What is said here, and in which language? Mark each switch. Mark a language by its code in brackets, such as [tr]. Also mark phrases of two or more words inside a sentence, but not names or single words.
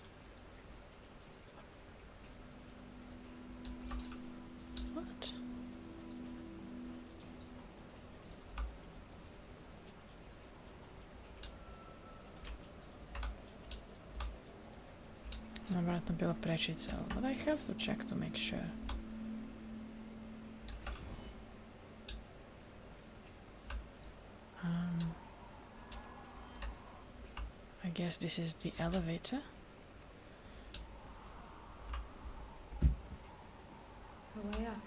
[en] What? [hr] Vjerojatno bila prečica, [en] but I have to check to make sure. I guess this is the elevator. The way up.